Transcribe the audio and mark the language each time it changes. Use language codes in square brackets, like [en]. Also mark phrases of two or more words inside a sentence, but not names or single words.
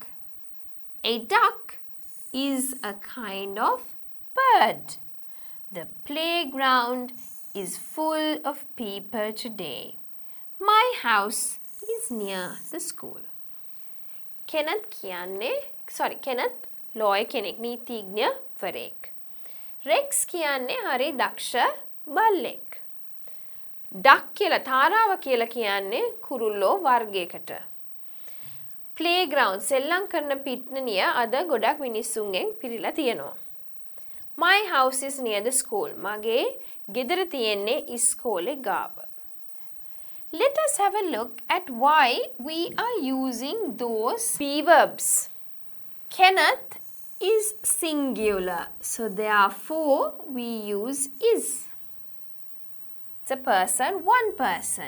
[en] A duck is a kind of bird. The playground is full of people today. My house is near the school. [si] Kenneth lawyer කෙනෙක් නීතිඥවරයෙක්. Rex කියන්නේ හරි දක්ෂ බල්ලෙක්. Duck කියලා තාරාව කියලා කියන්නේ කුරුල්ලෝ වර්ගයකට. Playground සෙල්ලම් කරන පිට්ටනිය අද ගොඩක් මිනිස්සුන්ගෙන් පිරීලා තියෙනවා. [en] My house is near the school. [si] මගේ ගෙදර තියෙන්නේ ඉස්කෝලේ ගාව. [en] Let us have a look at why we are using those be verbs. Kenneth is singular, so therefore we use is. It's a person, one person.